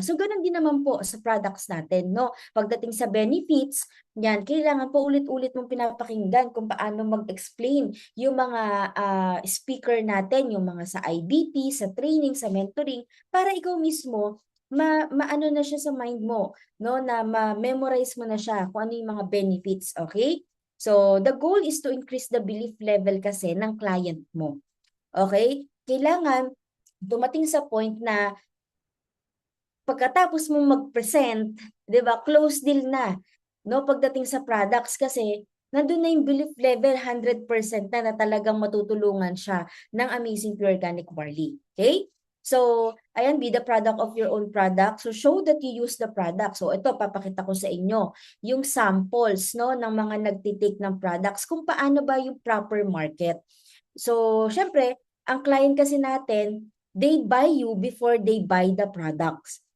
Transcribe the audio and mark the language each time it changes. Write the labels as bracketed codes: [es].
[tl] So, ganun din naman po sa products natin, no? Pagdating sa benefits, yan, kailangan paulit-ulit mong pinapakinggan kung paano mag-explain yung mga speaker natin, yung mga sa IBP, sa training, sa mentoring, para ikaw mismo, maano na siya sa mind mo, no, na ma-memorize mo na siya kung ano yung mga benefits, okay? [en] So, the goal is to increase the belief level [tl] kasi ng client mo. Okay? Kailangan dumating sa point na pagkatapos mong mag-present, 'di ba, close deal na, no, pagdating sa products kasi nandun na yung belief level 100% na talagang matutulungan siya ng Amazing Pure Organic Barley. Okay? [en] So, ayan, be the product of your own product. So, show that you use the product. [tl] So, ito, papakita ko sa inyo yung samples, no, ng mga nagtitake ng products kung paano ba yung proper market. [en] So, [tl] syempre, ang client kasi natin, [en] they buy you before they buy the products.